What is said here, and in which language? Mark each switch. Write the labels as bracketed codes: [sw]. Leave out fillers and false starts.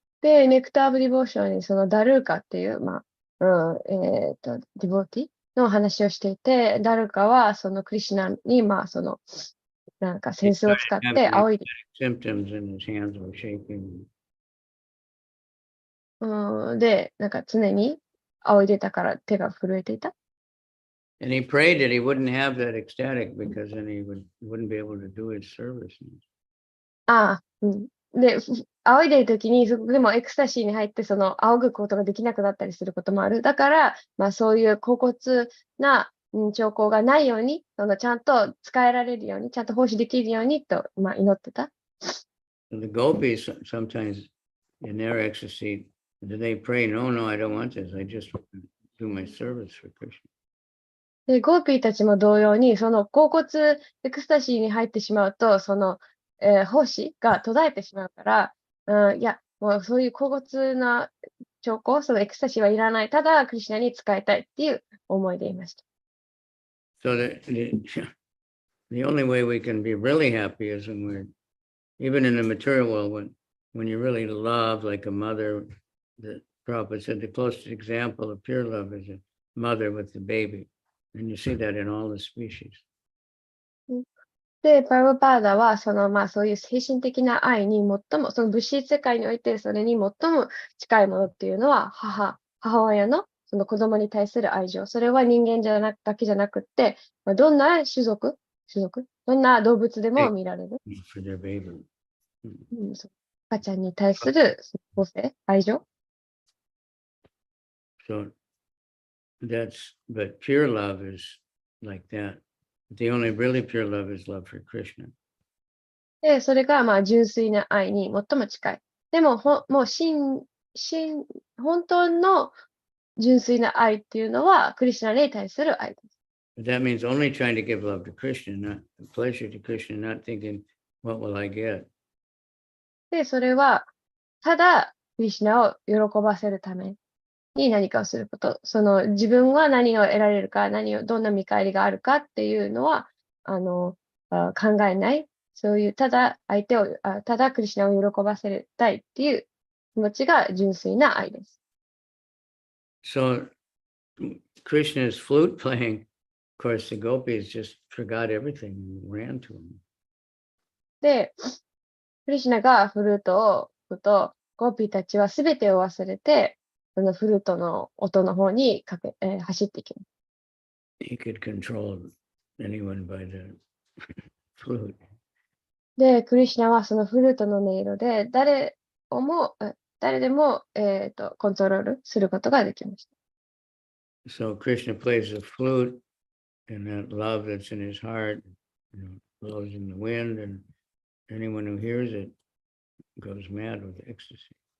[ja] で、ネクターブ・ディボーションにそのダルーカっていう、ディボーティの話をしていて、ダルーカはそのクリシュナに、なんか扇子を使って仰いで、 [en] Symptoms and his hands were shaking. [ja] で、なんか常に仰いでたから手が震えていた。 [en] And he prayed that he wouldn't have that ecstatic because then he wouldn't be able to do his service. [ja] で、仰いでいるときに、でもエクスタシーに入って、その仰ぐことができなくなったりすることもある。だから、そういう恍惚な兆候がないように、ちゃんと使えられるように、ちゃんと奉仕できるようにと、祈ってた。 [en] So the gopis sometimes in their ecstasy, they pray, no, I don't want this. I just want to do my service for Krishna. [ja] で、ゴーピーたちも同様に、その恍惚エクスタシーに入ってしまうと、その、奉仕が途絶えてしまうから、いや、もうそういう恍惚な兆候、そのエクスタシーはいらない。ただ、クリシュナに使いたいっていう思いでいました。 [en] So the only way we can be really happy is when we're, even in the material world, when you really love, like a mother, the Prabhupada said the closest example of pure love is a mother with the baby. And you see that in all the species. [ja] で、パルパーダは、そういう精神的な愛に最も、その物質世界においてそれに最も近いものっていうのは、母親のその子供に対する愛情。それは人間だけじゃなくって、どんな種族どんな動物でも見られる。 [en] For their baby. [ja] 赤ちゃんに対する母性、愛情。 [en] So but pure love is like that. The only really pure love is love for Krishna. [ja] で、それが純粋な愛に最も近い。でも、もう本当の純粋な愛っていうのは、クリシュナに対する愛です。 [en] But that means only trying to give love to Krishna, not pleasure to Krishna, not thinking, what will I get? [ja] で、それは、ただ、クリシュナを喜ばせるために何かをすること。自分は何を得られるか、どんな見返りがあるかっていうのは、考えない。そういう、ただクリシュナを喜ばせたいっていう気持ちが純粋な愛です。 [en] So Krishna's flute playing, of course, the gopis just forgot everything and ran to him. [ja] で、クリシュナがフルートを吹くと、ゴーピーたちはすべてを忘れて、そのフルートの音の方に走っていきます。 [en] He could control anyone by the flute. [ja] で、クリシュナはそのフルートの音色で誰でも、コントロールすることができました。 [en] So Krishna plays the flute, and that love that's in his heart, blows in the wind, and anyone who hears it goes mad with ecstasy.